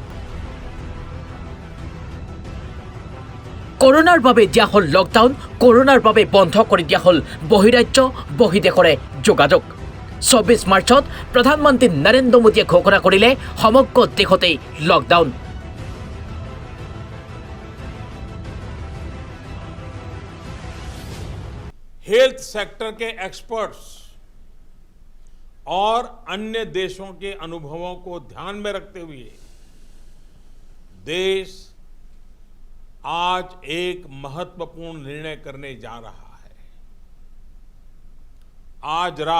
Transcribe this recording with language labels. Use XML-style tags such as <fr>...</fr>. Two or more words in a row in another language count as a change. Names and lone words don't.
<as>কৰোনাৰ বাবে দিয়া হ'ল লকডাউন কৰোনাৰ বাবে বন্ধ কৰি দিয়া হ'ল বহিৰাজ্য বহিদেশৰে যোগাযোগ 24 মাৰ্চত প্ৰধানমন্ত্ৰী নৰেন্দ্ৰ মোদীয়ে ঘোষণা কৰিলে সমগ্ৰ দেশতেই লকডাউন</as> <hi>हेल्थ सेक्टर के एक्सपर्ट्स और अन्य देशों के अनुभवों को ध्यान में रखते हुए देश आज एक महत्वपूर्ण निर्णय करने जा रहा है आज</hi>